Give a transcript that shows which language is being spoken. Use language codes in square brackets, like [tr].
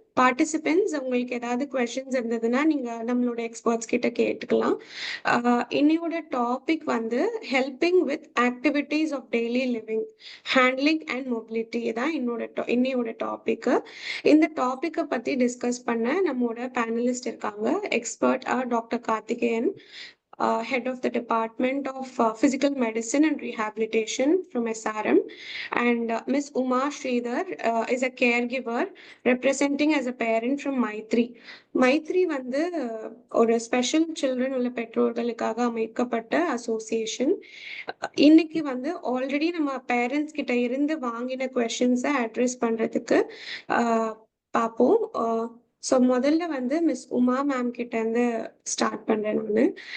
[ta] Participants உங்களுக்கு ஏதாவது questions இருந்ததுன்னா நீங்க நம்மளோட எக்ஸ்பர்ட்ஸ் கிட்ட கேட்டுக்கலாம். இன்னையோட டாபிக் வந்து [en] helping with activities of daily living, handling and mobility [ta] தான் இன்னையோட டாபிக். இந்த டாபிக்கை பத்தி டிஸ்கஸ் பண்ண நம்மளோட பேனலிஸ்ட் இருக்காங்க. [en] Expert doctor Karthikeyan, head of the Department of Physical Medicine and Rehabilitation from SRM, and Ms. Uma Sridhar is a caregiver representing as a parent from Maitri. [ta] Maithri வந்து ஒரு special children உள்ள பெற்றோர்களுக்காக அமைக்கப்பட்ட association. இன்னைக்கு வந்து already நம்ம parents கிட்ட இருந்து வாங்கின கொஸ்டின்ஸை அட்ரஸ் பண்றதுக்கு பார்ப்போம். ஸோ முதல்ல வந்து மிஸ் உமா மேம் கிட்ட இருந்து ஸ்டார்ட் பண்றேன் நான்.